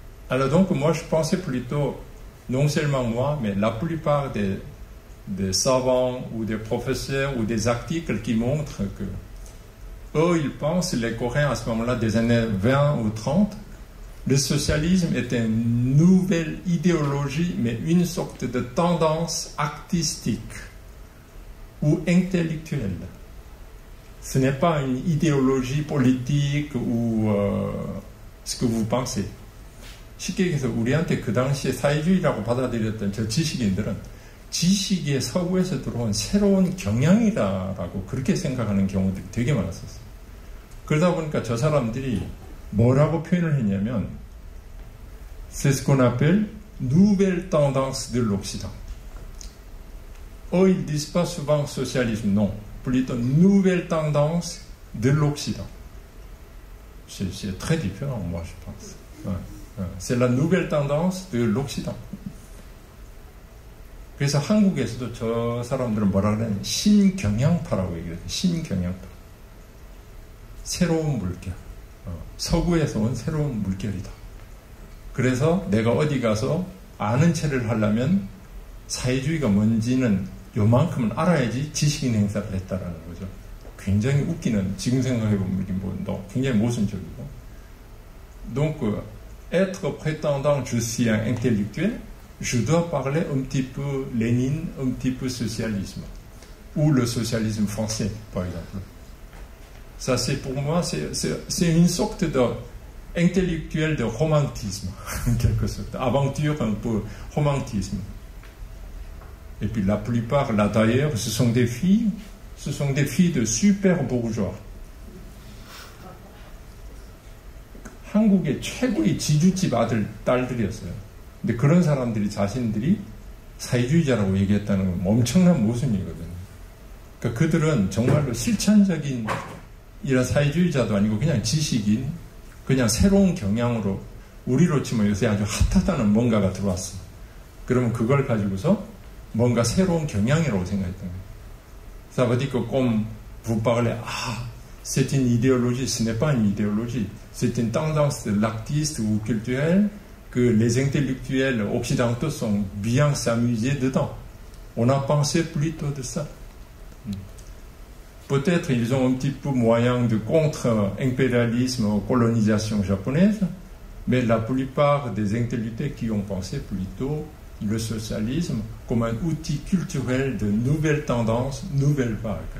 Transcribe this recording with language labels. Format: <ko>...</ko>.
<fr>Alors donc, moi, je pensais plutôt, non seulement moi, mais la plupart des savants ou des professeurs ou des articles qui montrent que eux, ils pensent, les Coréens à ce moment-là, des années 20 ou 30, le socialisme est une nouvelle idéologie, mais une sorte de tendance artistique ou intellectuelle. Ce n'est pas une idéologie politique ou ce que vous pensez.</fr> <ko>쉽게 얘기해서 우리한테 그 당시에 사회주의라고 받아들였던 저 지식인들은 지식의 서구에서 들어온 새로운 경향이다라고 그렇게 생각하는 경우들이 되게 많았었어요. 그러다 보니까 저 사람들이 뭐라고 표현을 했냐면</ko> <fr>c'est ce qu'on appelle nouvelle tendance de l'Occident. Ils disent pas souvent socialisme, non, plutôt nouvelle tendance de l'Occident. C'est très différent, moi, je pense. Ouais. C'est la nouvelle tendance de l'Occident.</fr> <ko>그래서 한국에서도 저 사람들은 뭐라 그러냐면 신경향파라고 얘기해요. 신경향파. 새로운 물결. 서구에서 온 새로운 물결이다. 그래서 내가 어디 가서 아는 체를 하려면 사회주의가 뭔지는 요만큼은 알아야지 지식인 행사를 했다라는 거죠. 굉장히 웃기는, 지금 생각해보면 뭐 굉장히 모순적이고.</ko> <fr>Donc, être prétendant je suis un intellectuel, je dois parler un petit peu Lénine, un petit peu socialisme. Ou le socialisme français, par exemple. Ça, c'est pour moi, c'est une sorte d'intellectuel de romantisme, en quelque sorte. Aventure, un peu romantisme. Et puis la plupart, là d'ailleurs, ce sont des filles de super bourgeois.</fr> <ko>한국의 최고의 지주집 아들, 딸들이었어요. 근데 그런 사람들이 자신들이 사회주의자라고 얘기했다는 건 엄청난 모순이거든요. 그러니까 그들은 정말로 실천적인 이런 사회주의자도 아니고 그냥 지식인, 그냥 새로운 경향으로 우리로 치면 요새 아주 핫하다는 뭔가가 들어왔어. 그러면 그걸 가지고서 뭔가 새로운 경향이라고 생각했던 거예요.</ko> <fr>Ça veut dire que comme vous parlez, c'est une idéologie, ce n'est pas une idéologie, c'est une tendance de l'artiste ou culturelle que les intellectuels occidentaux sont bien s'amusés dedans. On a pensé plutôt de ça. Peut-être ils ont un petit peu moyen de contre-impérialisme, colonisation japonaise, mais la plupart des intellectuels qui ont pensé plutôt le socialisme comme un outil culturel de nouvelles tendances, nouvelles vagues.</fr>